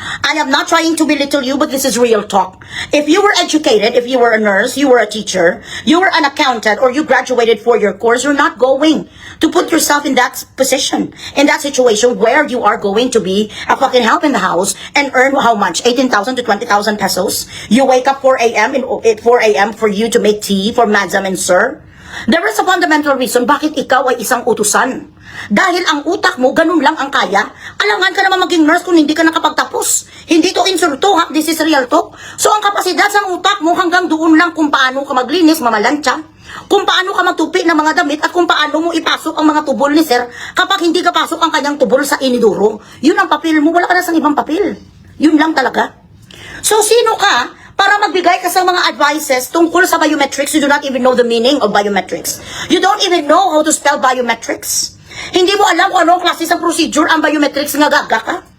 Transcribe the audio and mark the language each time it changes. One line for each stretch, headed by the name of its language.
English: I am not trying to belittle you, but this is real talk. If you were educated, if you were a nurse, you were a teacher, you were an accountant, or you graduated for your course, you're not going to put yourself in that position, in that situation where you are going to be a fucking help in the house and earn how much? 18,000 to 20,000 pesos? You wake up 4 a.m. 4 a.m. for you to make tea for Madam and Sir? There is a fundamental reason
Filipino: bakit ikaw ay isang utusan. Dahil ang utak mo, ganun lang ang kaya. Alangan ka naman maging nurse kung hindi ka nakapagtapos. Hindi to insulto, ha?
English: This is real talk.
Filipino: So ang kapasidad sa utak mo hanggang doon lang kung paano ka maglinis, mamalantsa, kung paano ka magtupi ng mga damit, at kung paano mo ipasok ang mga tubol ni sir kapag hindi ka pasok ang kanyang tubol sa iniduro. Yun ang papel mo, wala ka na sa ibang papel. Yun lang talaga. So sino ka para magbigay ka sa mga advices tungkol sa biometrics?
English: You do not even know the meaning of biometrics. You don't even know how to spell biometrics.
Filipino: Hindi mo alam kung anong klase sa procedure ang biometrics nga gaga ka.